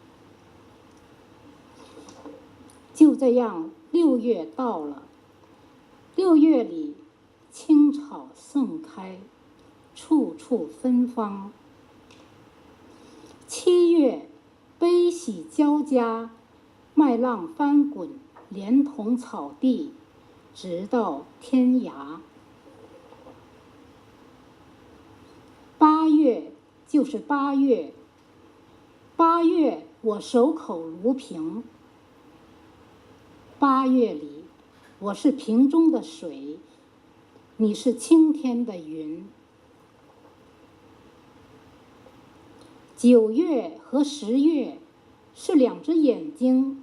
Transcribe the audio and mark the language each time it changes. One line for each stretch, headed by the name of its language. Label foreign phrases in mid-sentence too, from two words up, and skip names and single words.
Chinese: 就這樣，6月到了，6月裡青草盛開，處處芬芳。7月悲喜交加，麥浪翻滾。連同草地，直到天涯。8月就是8月，8月我守口如瓶。8月里，我是瓶中的水，你是青天的云。9月和10月是2只眼睛。